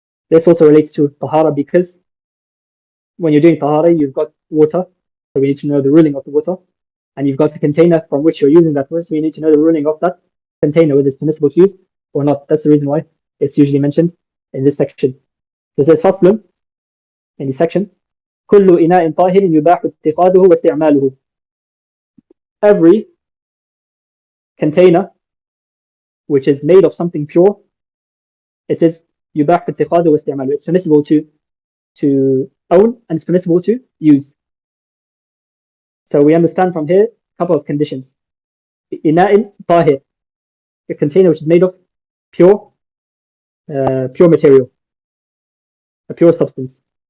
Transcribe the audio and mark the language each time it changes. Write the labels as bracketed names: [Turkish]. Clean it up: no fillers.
[English] This also relates to tahara because when you're doing tahara, you've got water, so we need to know the ruling of the water, and you've got the container from which you're using that water, so we need to know the ruling of that container, whether it's permissible to use or not. That's the reason why it's usually mentioned in this section. So there's فصل in this section. [Arabic] كل إناء طاهر يباح اتخاذه واستعماله. [English] Every container which is made of something pure, it is [Arabic] يباح اتخاذه واستعماله. [English] It's permissible to own and it's permissible to use. So we understand from here a couple of conditions. [Arabic] إناء طاهر, [English] a container which is made of pure material, a pure substance.